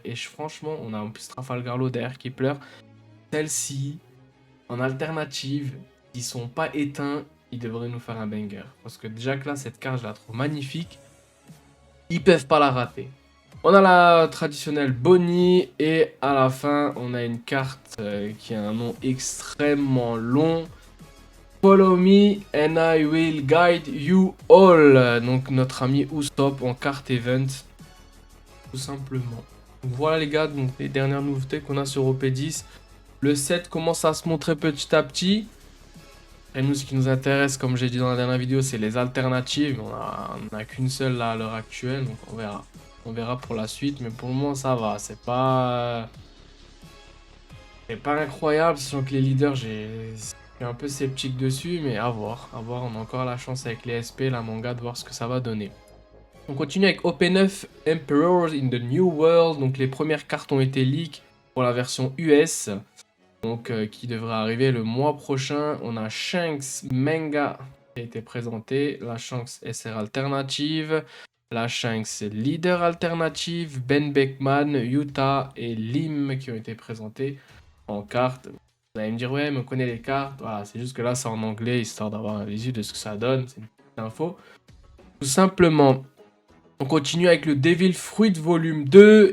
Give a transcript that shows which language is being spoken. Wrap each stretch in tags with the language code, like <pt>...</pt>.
<fr>Et franchement, on a en plus Trafalgar Law derrière qui pleure. Celle-ci, en alternative, ils sont pas éteints, ils devraient nous faire un banger. Parce que déjà que là, cette carte, je la trouve magnifique. Ils peuvent pas la rater. On a la traditionnelle Bonnie et à la fin, on a une carte qui a un nom extrêmement long.</fr> <en>Follow me and I will guide you all.</en> <fr>Donc notre ami Usopp en carte event. Tout simplement. Donc voilà les gars, donc les dernières nouveautés qu'on a sur OP10. Le set commence à se montrer petit à petit. Et nous, ce qui nous intéresse, comme j'ai dit dans la dernière vidéo, c'est les alternatives. On a qu'une seule là à l'heure actuelle, donc on verra. On verra pour la suite, mais pour le moment ça va. C'est pas incroyable, sachant que les leaders, je suis un peu sceptique dessus, mais à voir. À voir, on a encore la chance avec les SP, la manga, de voir ce que ça va donner. On continue avec OP9 Emperors in the New World. Donc les premières cartes ont été leak pour la version US. Donc qui devrait arriver le mois prochain. On a Shanks Manga qui a été présenté. La Shanks SR alternative. La Shanks Leader alternative. Ben Beckman, Utah et Lim qui ont été présentés en cartes. Vous allez me dire, ouais, mais on connaît les cartes. Voilà, c'est juste que là, c'est en anglais, histoire d'avoir un visu de ce que ça donne. C'est une petite info. Tout simplement, on continue avec le Devil Fruit Volume 2.</fr>